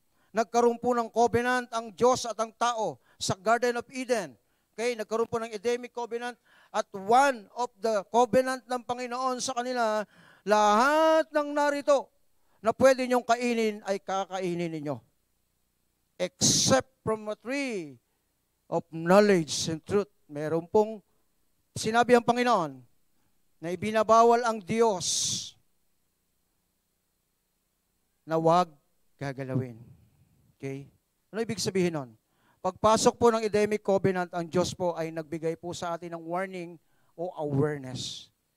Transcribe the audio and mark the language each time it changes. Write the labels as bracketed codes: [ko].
[tl] Nagkaroon po ng covenant ang Diyos at ang tao sa Garden of Eden. Okay, nagkaroon po ng Edenic Covenant at [en] one of the covenant [tl] ng Panginoon sa kanila, lahat ng narito na pwede niyong kainin ay kakainin ninyo. [en] Except from a tree of knowledge and truth. [tl] Meron pong sinabi ang Panginoon na ibinabawal ang Diyos na wag gagalawin. Okay? Ano ibig sabihin nun? Pagpasok po ng Edenic Covenant, ang Diyos po ay nagbigay po sa atin ng warning o awareness.